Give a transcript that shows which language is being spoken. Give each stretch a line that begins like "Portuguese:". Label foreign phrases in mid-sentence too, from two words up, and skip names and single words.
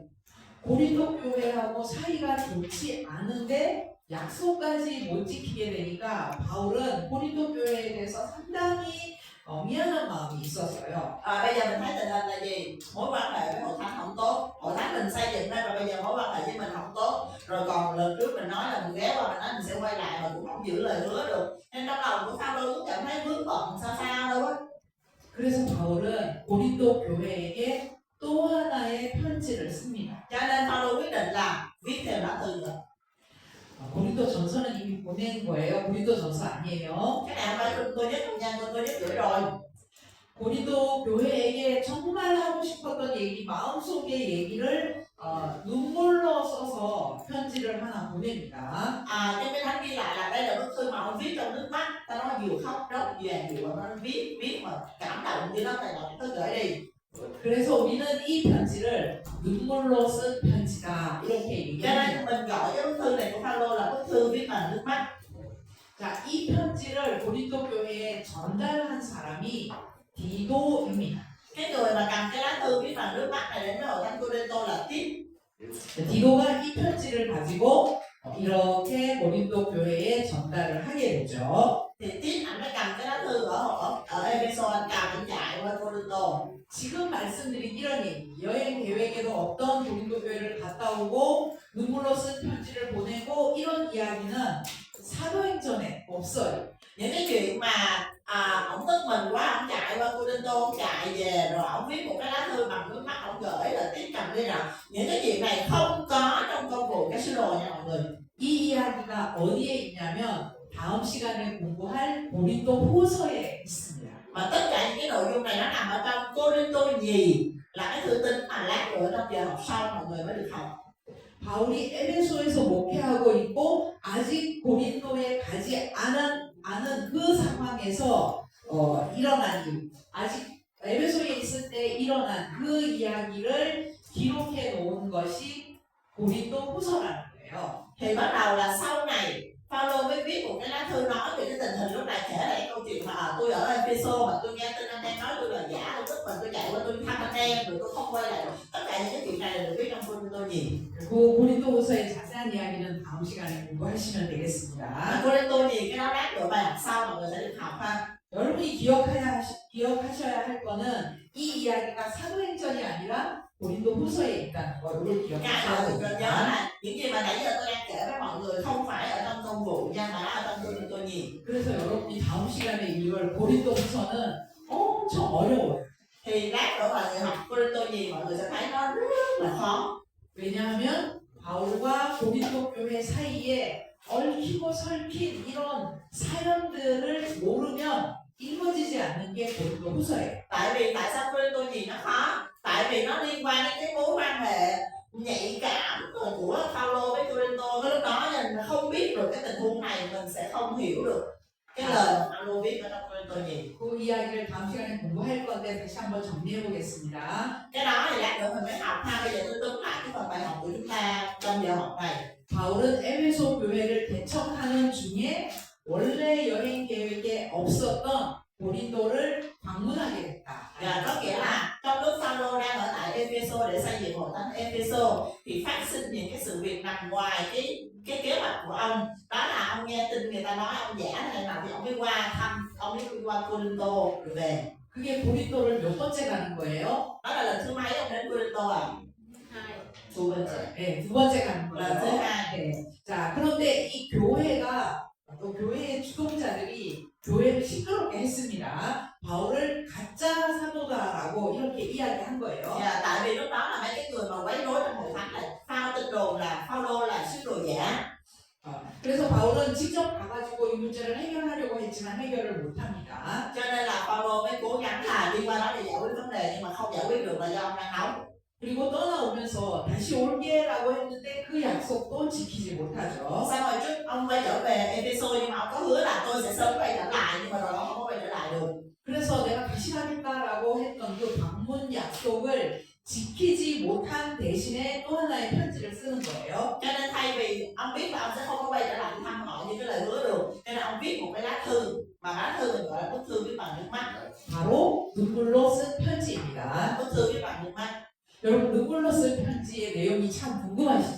Korean: 고린도 교회하고 사이가 좋지 않은데 약속까지 못 지키게 되니까 바울은 고린도 교회에 대해서 상당히 미안한 마음이 있었어요.
Vietnamese: Bây giờ mình thấy tình hình là gì? Mối quan hệ với hội thánh không tốt, hội thánh mình xây dựng ra, và bây giờ mối quan hệ với mình không tốt. Rồi còn lần trước mình nói là mình ghé qua mình nói mình sẽ quay lại mà cũng không giữ lời hứa được, nên trong lòng của Phaolô cũng cảm thấy vướng bận sao đâu á.
Korean: 그래서 바울은 고린도 교회에게 또 하나의 편지를 씁니다.
Vietnamese: Cho nên Phaolô quyết định là viết thêm lá thư rồi.
Korean: 고린도 전서는 이미 보낸 거예요. 고린도 전서 아니에요.
Vietnamese: Cái này không phải tôi nhất không gian tôi nhất gửi rồi.
Korean: 고린도 교회에게 정말 하고 싶었던 얘기, 마음속의 얘기를 눈물로 써서 편지를 하나 보냅니다.
Vietnamese: Trong cái thánh ghi lại là đây là bức thư mà ông viết trong nước mắt, ta nói vừa khóc rất vàng vừa nó viết mà cảm động như đó, này là tôi gửi đi.
Korean: 그래서 우리는 이 편지를 눈물로 쓴 편지다 이렇게
Vietnamese: Cho
Korean: 얘기합니다.
Vietnamese: nên mình gọi cái bức thư này của Phaolô là bức thư viết bằng nước mắt.
Korean: 자, 이 편지를 고린도 교회에 전달한 사람이 디도입니다.
Vietnamese: Cái người mà cầm cái lá thư viết bằng nước mắt này đến với hội thánh Cô-rinh-tô là Tít.
Korean: 디도가 이 편지를 가지고 이렇게 고린도 교회에 전달을 하게 되죠.
Vietnamese: Thì Tít anh mới cầm cái lá thư ở Ê-phê-sô, anh cầm anh chạy qua Cô-rinh-tô.
Korean: 지금 말씀드린 이런 얘기, 여행 계획에도 어떤 고린도 교회를 갔다 오고 눈물로 쓴 편지를 보내고 이런 이야기는 사도행전에 없어요.
Vietnamese: Những cái chuyện mà ông tức mình quá, ông chạy qua Cô-rinh-tô, ông chạy về rồi ông viết một cái lá thư bằng nước mắt ông gửi là Tít cầm đi rằng những cái chuyện này không có trong công vụ các sứ đồ nha mọi người.
Korean: 이 이야기가 어디에 있냐면 다음 시간에 공부할 고린도 후서에 있습니다.
Vietnamese: Mà tất cả những cái nội dung này nó nằm ở trong Cô-rinh-tô nhì, là cái thư tín mà lát nữa trong giờ học sau mọi người mới được học.
Korean: 바울이 에베소에서 목회하고 있고 아직 고린도에 가지 않은 그 상황에서 일어난 일, 아직 에베소에 있을 때 일어난 그 이야기를 기록해 놓은 것이 고린도 후서라는 거예요.
Vietnamese: Thì bắt đầu là sau này Phaolô mới viết một cái lá thư nói về cái tình hình lúc này, kể lại câu chuyện mà tôi ở Ê-phê-sô mà tôi nghe tin anh em nói tôi là giả, tôi tức mình tôi chạy qua tôi thăm anh em rồi tôi không quay lại được. Tất cả những cái chuyện này là được viết trong Cô-rinh-tô nhì.
Korean: 그리고 고린도 후서의 자세한 이야기는 다음 시간에 공부하시면 되겠습니다.
Vietnamese: Cô-rinh-tô nhì cái đó lát nữa bài học sau mọi người sẽ được học ha.
Korean: 여러분이 기억하셔야 할 거는 이 이야기가 사도행전이 아니라 고린도 후서에 있다는 거를
Vietnamese: Cái mà
Korean: 기억하셔야
Vietnamese: tôi nhớ
Korean: 됩니다.
Vietnamese: là những gì mà nãy giờ tôi đang kể với mọi người không phải ở trong công vụ nha, mà ở trong Cô-rinh-tô nhì.
Korean: 그래서 여러분이 다음 시간에 읽을 고린도 후서는 엄청 어려워요.
Vietnamese: Thì lát nữa mọi người học Cô-rinh-tô nhì mọi người sẽ thấy nó rất là khó.
Korean: 왜냐하면 바울과 고린도 교회 사이에 얽히고 설킨 이런 사연들을 모르면 읽어지지 않는 게 고린도 후서예요.
Vietnamese: Tại vì tại sao Cô-rinh-tô nhì nó khó? Tại vì nó liên quan đến cái mối quan hệ nhạy cảm của Phaolô với Cô-rinh-tô. Cái lúc đó nên không biết được cái tình huống này mình sẽ không hiểu được cái lời mà Phaolô viết ở trong Cô-rinh-tô nhì.
Korean: 그 이야기를 다음 시간에 공부할 건데 다시 한번 정리해 보겠습니다.
Vietnamese: Cái đó thì lát nữa mình mới học ha. Bây giờ tôi túm lại cái phần bài học của chúng ta trong giờ học này.
Korean: 바울은 에베소 교회를 개척하는 중에 원래 여행 계획에 없었던 고린도를 방문하게 됐다.
Vietnamese: Và có nghĩa là trong lúc Phaolô đang ở tại Ê-phê-sô để xây dựng hội thánh Ê-phê-sô thì phát sinh những cái sự việc nằm ngoài cái kế hoạch của ông. Đó là ông nghe tin người ta nói ông giả này nào thì ông mới qua thăm, ông mới qua Cô-rinh-tô rồi về.
Korean: 그게 고린도를 몇 번째 가는 거예요?
Vietnamese: Đó là lần thứ mấy ông đến Cô-rinh-tô à?
Korean: 두 번째. 네, 두 번째 가는
Vietnamese: lần thứ
Korean: 거예요.
Vietnamese: hai.
Korean: 네. 자, 그런데 이 교회가 또 교회의 주동자들이 교회를 시끄럽게 했습니다. 바울을 가짜 사도다라고 이렇게 이야기한 거예요.
Vietnamese: Tại vì lúc đó là mấy cái người mà quấy rối trong hội thánh này phao tin đồn là Phaolô là sứ đồ giả.
Korean: 그래서 바울은 직접 가가지고 이 문제를 해결하려고 했지만 해결을 못합니다.
Vietnamese: Cho nên là Phaolô mới cố gắng là đi qua đó để giải quyết vấn đề nhưng mà không giải quyết được là do ông đang nóng.
Korean: 그리고 떠나오면서 다시 올게라고 했는데 그 약속도 지키지 못하죠.
Vietnamese: Xong rồi trước ông quay trở về Ê-phê-sô nhưng mà ông có hứa là tôi sẽ sớm quay trở lại, nhưng mà rồi ông không có quay trở lại được.
Korean: 그래서 내가 다시 가겠다라고 했던 그 방문 약속을 지키지 못한 대신에 또 하나의 편지를 쓰는 거예요.
Vietnamese: Cho nên thay vì ông biết là ông sẽ không có quay trở lại thăm họ như cái lời hứa được, nên là ông viết một cái lá thư, mà lá thư mình gọi là bức thư viết bằng nước mắt.
Korean: 바로 눈물로 쓴 편지입니다.
Vietnamese: Bức thư viết bằng nước mắt.
Korean: 여러분 눈물로 쓴 편지의 내용이 참 궁금하시죠?